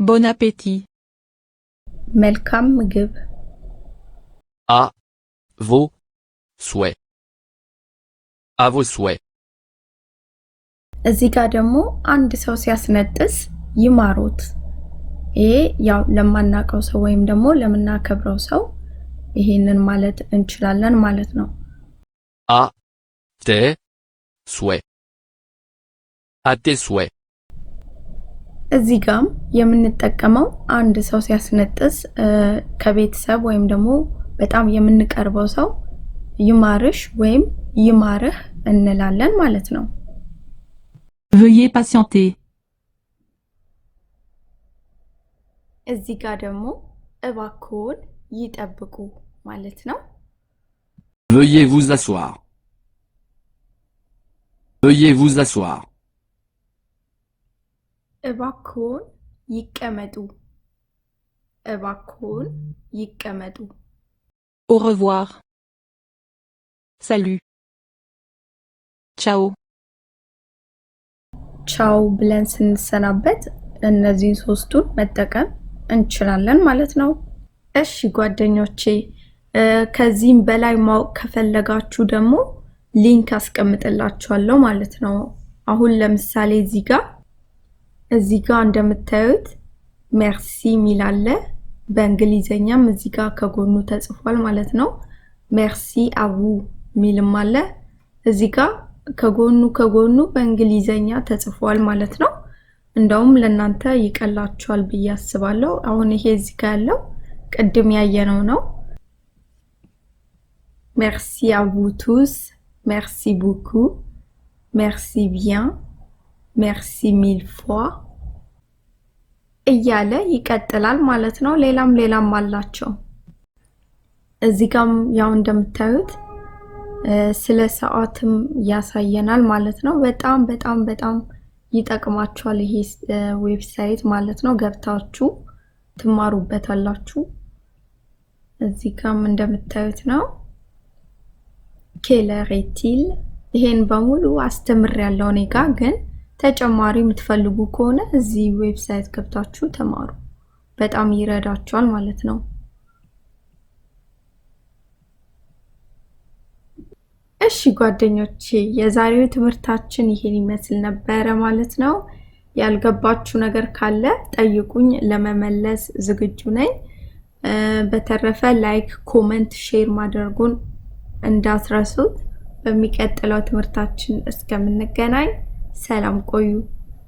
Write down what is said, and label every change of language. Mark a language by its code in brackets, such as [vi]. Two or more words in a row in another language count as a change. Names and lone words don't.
[fr] Bon appétit. [am] መልካም ምግብ [fr] À vos souhaits. À vos souhaits. [am] እዚህ ጋር ደግሞ አንድ ሰው ሲያስነጥስ ይማሩት ይሄ ያው ለማናቀው ሰው ወይም ደግሞ ለምናከብረው ሰው ይሄንን ማለት እንችላለን ማለት ነው [fr] À tes souhaits. À tes souhaits. [am] እዚህ ጋም የምንጠቀመው አንድ ሰው ሲያስነጥስ ከቤተሰብ ወይም ደግሞ በጣም የምንቀርበው ሰው ይማርሽ ወይም ይማርህ እንላለን ማለት ነው [fr] Veuillez patienter. [am] እዚህ ጋር ደግሞ እባክዎን ይጠብቁ ማለት ነው [fr] Veuillez vous asseoir. Veuillez vous asseoir. [am] እባክዎን ይቀመጡ እባክዎን ይቀመጡ [fr] Au revoir. Salut. Ciao. [am] ቻው ብለን ስንሰናበት እነዚህን ሶስቱን መጠቀም እንችላለን ማለት ነው እሺ ጓደኞቼ ከዚህም በላይ ማወቅ ከፈለጋችሁ ደግሞ ሊንክ አስቀምጥላችኋለሁ ማለት ነው አሁን ለምሳሌ እዚህ ጋር እንደምታዩት ሜርሲ ሚላለ በእንግሊዘኛም እዚህ ጋር ከጎኑ ተጽፏል ማለት ነው [fr] merci beaucoup [am] ሚልም አለ እዚህ ጋር ከጎኑ በእንግሊዘኛ ተጽፏል ማለት ነው እንደውም ለናንተ ይቀላችኋል ብዬ አስባለሁ አሁን ይሄ እዚህ ጋር ያለው ቅድም ያየነው ነው [fr] Merci à vous tous merci beaucoup merci bien merci mille fois [am] እያለ ይቀጥላል ማለት ነው ሌላም አላቸው እዚህ ጋርም ያው እንደምታዩት ስለ ሰዓትም ያሳየናል ማለት ነው በጣም ይጠቅማችኋል ይሄ ዌብሳይት ማለት ነው ገብታችሁ ትማሩበታላችሁ እዚህ ጋርም እንደምታዩት ነው [fr] quelle heure est-il [am] ይሄን በሙሉ አስተምሬያለሁ እኔ ጋር ግን ተጨማሪ የምትፈልጉ ከሆነ እዚህ ዌብሳይት ገብታችሁ ተማሩ በጣም ይረዳችኋል ማለት ነው እሺ ጓደኞቼ የዛሬው ትምህርታችን ይሄን ይመስል ነበር ማለት ነው ያልገባችሁ ነገር ካለ ጠይቁኝ ለመመለስ ዝግጁ ነኝ በተረፈ ላይክ ኮሜንት ሼር ማድረጉን እንዳትረሱት በሚቀጥለው ትምህርታችን እስከምንገናኝ ሰላም ቆዩ